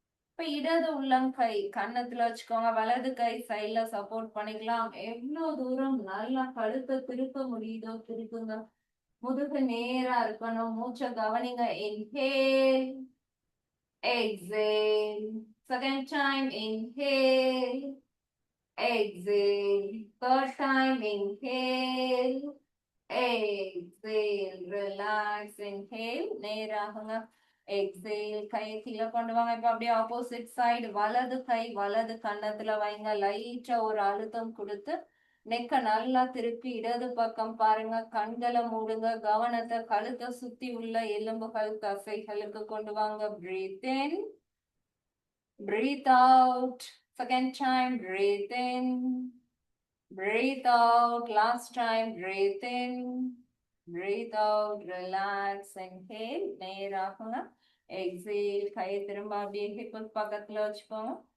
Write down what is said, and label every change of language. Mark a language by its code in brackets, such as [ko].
[ta] இப்ப இடது உள்ளங்கை கன்னத்துல வச்சுக்கோங்க. வலது கை சைட்ல சப்போர்ட் பண்ணிக்கலாம். எவ்வளவு தூரம் நல்லா கழுத்தை திருப்ப முடியுதோ திருப்புங்க. முதுகு நேரா இருக்கணும். மூச்சை கவனிங்க. Inhale, [en] exhale. Second time, inhale, exhale. Third time, inhale, exhale. Relax, inhale. [ta] நேராகுங்க. [en] exhale. [ta] கையை கீழே கொண்டு வாங்க. இப்ப அப்படியே ஆப்போசிட் சைடு வலது கை வலது கன்னத்துல வைங்க. லைட்டா ஒரு அழுத்தம் கொடுத்து நெக்க நல்லா திருப்பி இடது பக்கம் பாருங்க. கண்களை மூடுங்க. கவனத்தை கழுத்தை சுத்தி உள்ள எலும்புகள் தசைகளுக்கு கொண்டு வாங்க. [en] breathe in, breathe out. Second time, breathe in, breathe out. Last time, breathe in, breathe out. Relax, inhale. [ta] நேராகுங்க. [en] exhale. [ta] கையை திரும்ப அப்படியே ஹிப்பு பக்கத்துல வச்சுக்கோங்க.